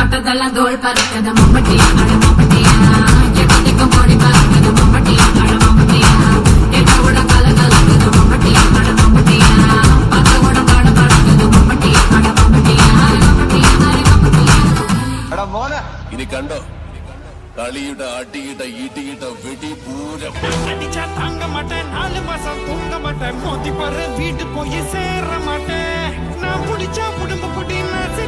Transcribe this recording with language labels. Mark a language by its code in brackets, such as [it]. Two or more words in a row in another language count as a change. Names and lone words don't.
[ta] பக்கத்தெல்லாம் தோல் பறக்குது மம்பட்டியா அட மம்பட்டியா எக்கத்துக்கும் கோடி பறக்குது மம்பட்டியா அட மம்பட்டியா எட்ட விட கல கலக்குது மம்பட்டியா அட மம்பட்டியா பக்க விட பாட பறக்குது மம்பட்டியா அட மம்பட்டியா மம்பட்டியா மம்பட்டியா [ml] ഇനി കണ്ടോ കളിയുടെ അടിയിട്ട ഈട്ടിയിട്ട വെടി പൂരം [ta] அடிச்சா தாங்க மாட்டேன் 4 மாசம் தூங்க மாட்டேன் மோதி பாரு வீட்டு போய் சேர மாட்டேன் நான் புடிச்சா உடம்பு புடி